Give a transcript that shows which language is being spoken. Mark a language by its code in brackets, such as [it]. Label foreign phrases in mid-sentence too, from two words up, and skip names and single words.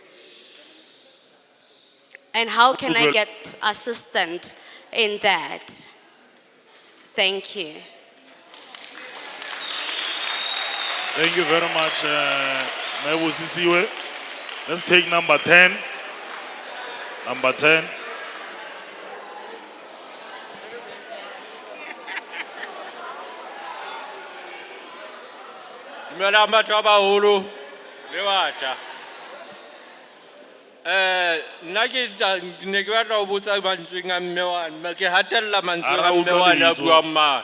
[en] And how can I get assistant in that? Thank you. Thank you very much, Mebusisiwe. Let's take number 10. Number 10. [st] Dumelang batho ba baholo le batjha. Nna ke ne ke batla ho botsa mantsweng a mme wa ke hatella mantsweng a mme wa na buang mane.